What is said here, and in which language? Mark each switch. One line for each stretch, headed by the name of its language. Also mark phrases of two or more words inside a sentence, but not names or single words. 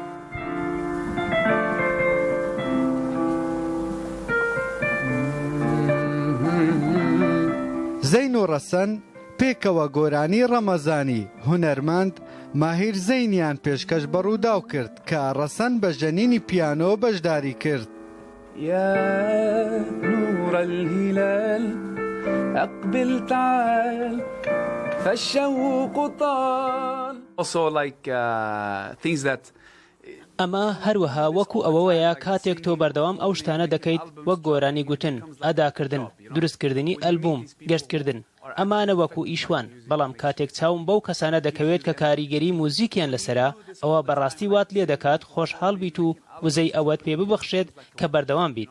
Central Kurdish: زەین و ڕەسەن پێکەوە گۆرانی ڕەمەزانی هونەرمەند ماهیر زەینیان پێشکەش بە ڕووداو کرد کە ڕەسەن بە ژەنینی پیانۆ بەشداری کرد.
Arabic: يا نور الهلال أقبل تعال فالشوق طال.
English: Also like things that
Central Kurdish: ئەمە هەروەها وەکو ئەوەیە کاتێک تۆ بەردەوام ئەو شتانە دەکەیت وەک گۆرانی گوتن، ئەداکردن، دروستکردنی ئەلبوم، گەشتکردن. ئەمانە وەکو ئیشوان، بەڵام کاتێک چاوم بەو کەسانە دەکەوێت کە کاریگەری موزیکیان لەسرە، ئەوە بەڕاستی وات لێ دەکات خۆشحاڵ بیت و وزەی ئەوەت پێ ببەخشێت کە بەردەوام بیت.